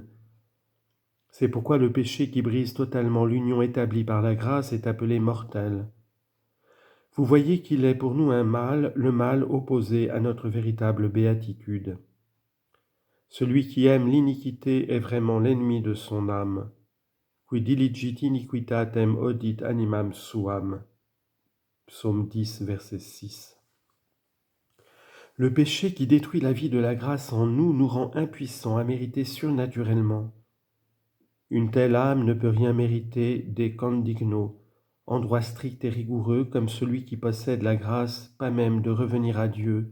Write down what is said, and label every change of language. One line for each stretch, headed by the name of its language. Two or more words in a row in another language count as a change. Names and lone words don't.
French: C'est pourquoi le péché qui brise totalement l'union établie par la grâce est appelé mortel. Vous voyez qu'il est pour nous un mal, le mal opposé à notre véritable béatitude. Celui qui aime l'iniquité est vraiment l'ennemi de son âme.
Latin: Qui diligit iniquitatem odit animam suam.
French: Psaume 10, verset 6. Le péché qui détruit la vie de la grâce en nous nous rend impuissants à mériter surnaturellement. Une telle âme ne peut rien mériter
Latin: des condigno,
French: en droit strict et rigoureux comme celui qui possède la grâce, pas même de revenir à Dieu.